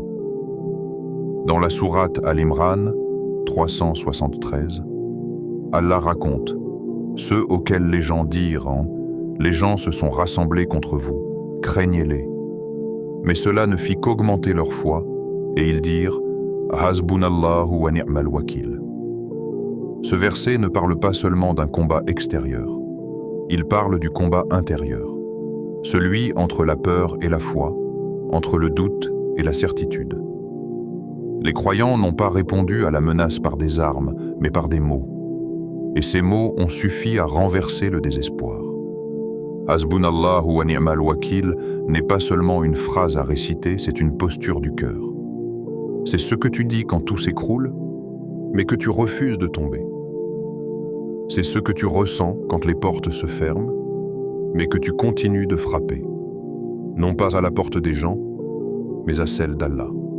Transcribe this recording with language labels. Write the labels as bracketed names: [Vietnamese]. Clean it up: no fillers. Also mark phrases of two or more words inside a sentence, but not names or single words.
[French] Dans la sourate Al-Imran 373, Allah raconte « Ceux auxquels les gens dirent « Les gens se sont rassemblés contre vous, craignez-les. » Mais cela ne fit qu'augmenter leur foi, et ils dirent « [Arabic] حسبنا الله ونعم الوكيل [French] » Ce verset ne parle pas seulement d'un combat extérieur. Il parle du combat intérieur, celui entre la peur et la foi, entre le doute et la certitude. Les croyants n'ont pas répondu à la menace par des armes, mais par des mots. Et ces mots ont suffi à renverser le désespoir. [Arabic] حسبنا الله ونعم الوكيل [French] n'est pas seulement une phrase à réciter, c'est une posture du cœur. C'est ce que tu dis quand tout s'écroule, mais que tu refuses de tomber. C'est ce que tu ressens quand les portes se ferment, mais que tu continues de frapper, non pas à la porte des gens, mais à celle d'Allah.